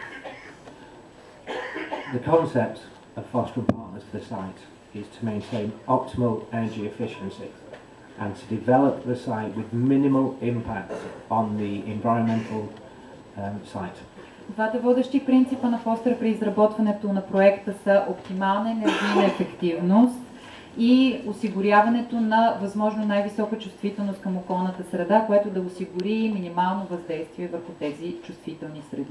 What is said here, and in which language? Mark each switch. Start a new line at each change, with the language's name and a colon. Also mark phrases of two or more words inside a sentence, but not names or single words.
English: The concept of Foster and Partners for the site is to maintain optimal energy efficiency and to develop the site with minimal impact on the environmental site.
Bulgarian: Двата водещи принципа на Фостер при изработването на проекта са оптимална енергийна ефективност и осигуряването на възможно най-висока чувствителност към околната среда, което да осигури минимално въздействие върху тези чувствителни среди.